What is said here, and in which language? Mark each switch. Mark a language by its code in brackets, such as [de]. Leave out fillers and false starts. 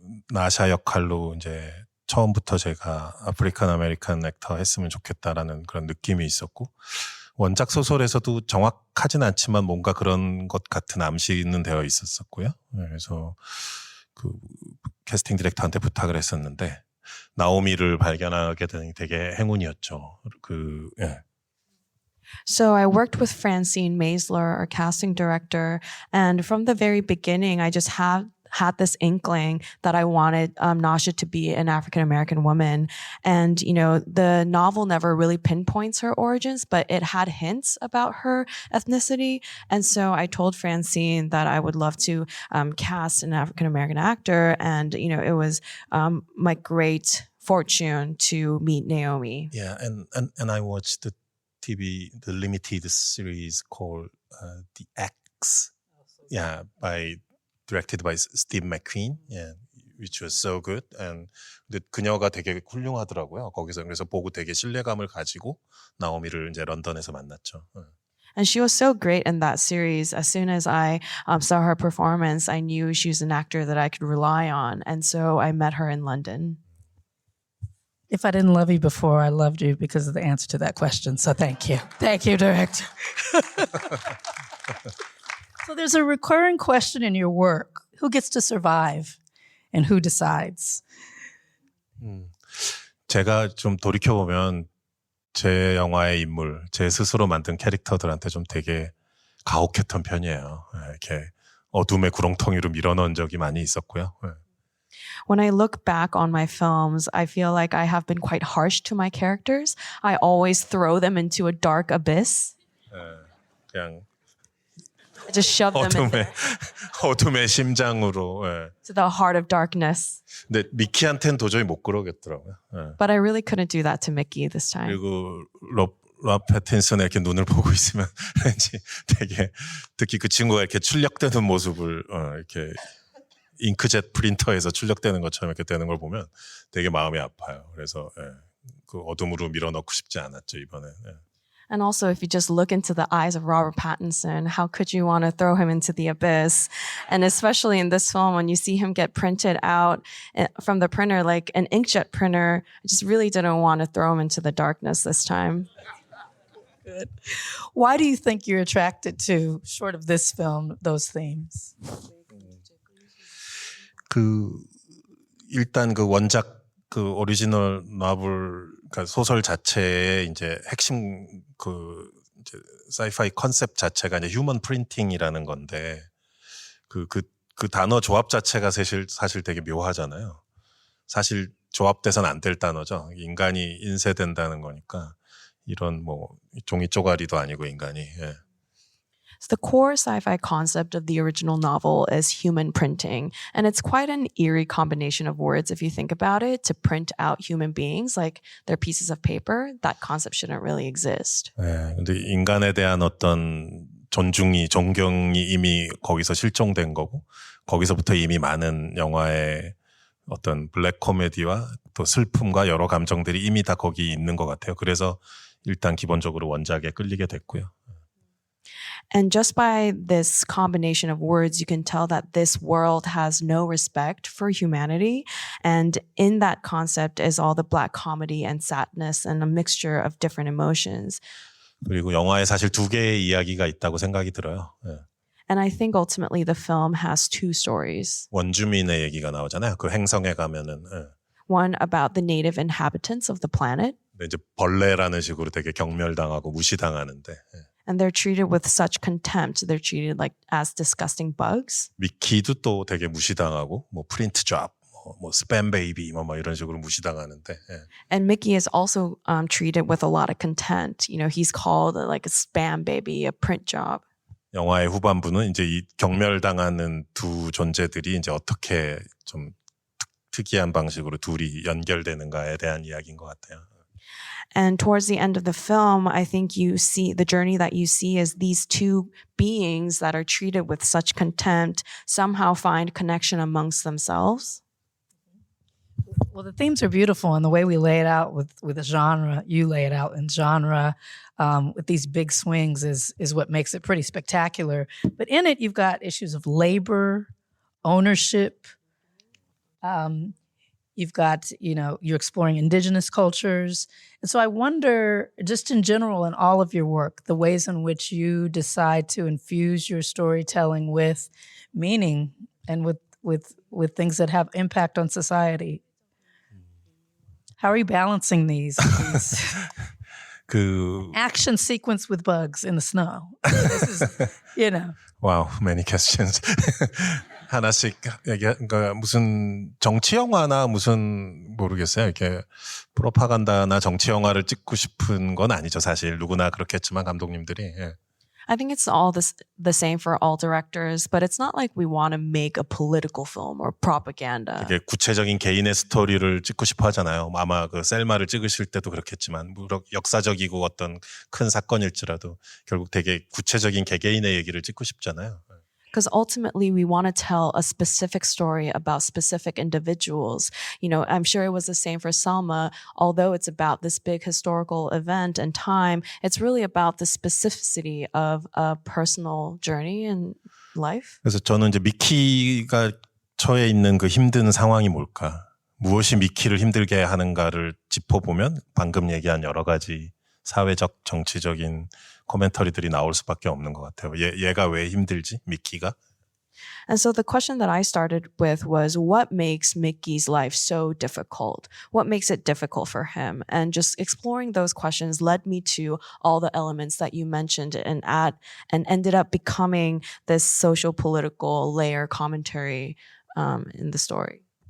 [ko] 나샤 역할로 이제 처음부터 제가 아프리칸 아메리칸 액터 했으면 좋겠다라는 그런 느낌이 있었고, 원작 소설에서도 정확하진 않지만 뭔가 그런 것 같은 암시는 되어 있었었고요. 그래서 그 캐스팅 디렉터한테 부탁을 했었는데 나오미를 발견하게 되는 되게 행운이었죠. 예. [en] So I worked with Francine Maisler, our casting director, and from the very beginning, I just had this inkling that I wanted Nasha to be an African-American woman. And, you know, the novel never really pinpoints her origins, but it had hints about her ethnicity. And so I told Francine that I would love to cast an African-American actor. And, you know, it was my great fortune to meet Naomi. Yeah, and I watched the limited series called The X. Yeah, directed by Steve McQueen, yeah, which was so good. [ko] And 근데 그녀가 되게 훌륭하더라고요. 거기서 그래서 보고 되게 신뢰감을 가지고 나오미를 이제 런던에서 만났죠. [en] And she was so great in that series. As soon as I saw her performance, I knew she was an actor that I could rely on. And so I met her in London. If I didn't love you before, I loved you because of the answer to that question. So thank you. Thank you, director. So there's a recurring question in your work. Who gets to survive and who decides? [ko] 제가 좀 돌이켜보면 제 영화의 인물, 제 스스로 만든 캐릭터들한테 좀 되게 가혹했던 편이에요. 이렇게 어둠의 구렁텅이로 밀어넣은 적이 많이 있었고요. [en] When I look back on my films, I feel like I have been quite harsh to my characters. I always throw them into a dark abyss. [ko] 그냥 [en] I just shove them into [ko] 어둠의 심장으로. [en] to the heart of darkness. [ko] 근데 미키한테는 도저히 못 그러겠더라고요. [en] But I really couldn't do that to Mickey this time. [ko] 그리고 럽 패틴슨의 이렇게 눈을 보고 있으면 왠지 되게 특히 그 친구가 이렇게 출력되는 모습을 이렇게 잉크젯 프린터에서 출력되는 것처럼 이렇게 되는 걸 보면 되게 마음이 아파요. 그래서 그 어둠으로 밀어넣고 싶지 않았죠 이번에. [en] And also, if you just look into the eyes of Robert Pattinson, how could you want to throw him into the abyss? And especially in this film, when you see him get printed out from the printer, like an inkjet printer, I just really didn't want to throw him into the darkness this time. Good. Why do you think you're attracted to, short of this film, those themes? [ko] 일단 그 원작 그 오리지널 노블 그러니까 소설 자체의 이제 핵심 그 이제 사이파이 컨셉 자체가 이제 휴먼 프린팅이라는 건데 그 단어 조합 자체가 사실 되게 묘하잖아요. 사실 조합돼서는 안 될 단어죠. 인간이 인쇄된다는 거니까 이런 뭐 종이 쪼가리도 아니고 인간이. 예. [en] So the core sci-fi concept of the original novel is human printing. And it's quite an eerie combination of words if you think about it, to print out human beings like they're pieces of paper. That concept shouldn't really exist. [ko] 네, 근데 인간에 대한 어떤 존경이 이미 거기서 실종된 거고 거기서부터 이미 많은 영화의 어떤 블랙 코미디와 또 슬픔과 여러 감정들이 이미 다 거기 있는 것 같아요. 그래서 일단 기본적으로 원작에 끌리게 됐고요. [en] And just by this combination of words, you can tell that this world has no respect for humanity. And in that concept is all the black comedy and sadness and a mixture of different emotions. [ko] 그리고 영화에 사실 두 개의 이야기가 있다고 생각이 들어요. 예. [en] And I think ultimately the film has two stories. [ko] 원주민의 얘기가 나오잖아요. 그 행성에 가면은. 예. [en] One about the native inhabitants of the planet. [ko] 근데 이제 벌레라는 식으로 되게 경멸당하고 무시당하는데. 예. [en] And they're treated with such contempt. They're treated like as disgusting bugs. [ko] 미키도 또 되게 무시당하고 뭐 프린트 잡, 뭐 스팸 베이비 뭐 이런 식으로 무시당하는데. 예. [en] And Mickey is also treated with a lot of contempt. You know, he's called like a spam baby, a print job. [ko] 영화의 후반부는 이제 이 경멸당하는 두 존재들이 이제 어떻게 좀 특이한 방식으로 둘이 연결되는가에 대한 이야기인 것 같아요. [en] And towards the end of the film, I think you see the journey that you see is these two beings that are treated with such contempt somehow find connection amongst themselves. Well, the themes are beautiful, and the way we lay it out with a genre, you lay it out in genre, with these big swings is what makes it pretty spectacular. But in it, you've got issues of labor, ownership. You've got, you're exploring indigenous cultures. And so I wonder, just in general, in all of your work, the ways in which you decide to infuse your storytelling with meaning and with things that have impact on society. How are you balancing these 그 action sequence with bugs in the snow? This is, wow, many questions. [ko] 하나씩 그러니까 무슨 정치 영화나 무슨 모르겠어요. 이렇게 프로파간다나 정치 영화를 찍고 싶은 건 아니죠. 사실 누구나 그렇겠지만 감독님들이. 예. [en] I think it's all the same for all directors, but it's not like we want to make a political film or propaganda. [ko] 되게 구체적인 개인의 스토리를 찍고 싶어 하잖아요. 아마 그 셀마를 찍으실 때도 그렇겠지만 역사적이고 어떤 큰 사건일지라도 결국 되게 구체적인 개개인의 얘기를 찍고 싶잖아요. [en] Because ultimately we want to tell a specific story about specific individuals. I'm sure it was the same for Selma. Although it's about this big historical event and time, it's really about the specificity of a personal journey in life. [ko] 그래서 저는 이제 미키가 처해 있는 그 힘든 상황이 뭘까? 무엇이 미키를 힘들게 하는가를 짚어보면 방금 얘기한 여러 가지 사회적, 정치적인 코멘터리들이 나올 수밖에 없는 것 같아요. 얘가 왜 힘들지? 미키가? [en] And so the question that I started with was, what makes Mickey's life so difficult? What makes it difficult for him? And just exploring those questions led me to all the elements that you mentioned and ended up becoming this social political layer commentary in the story.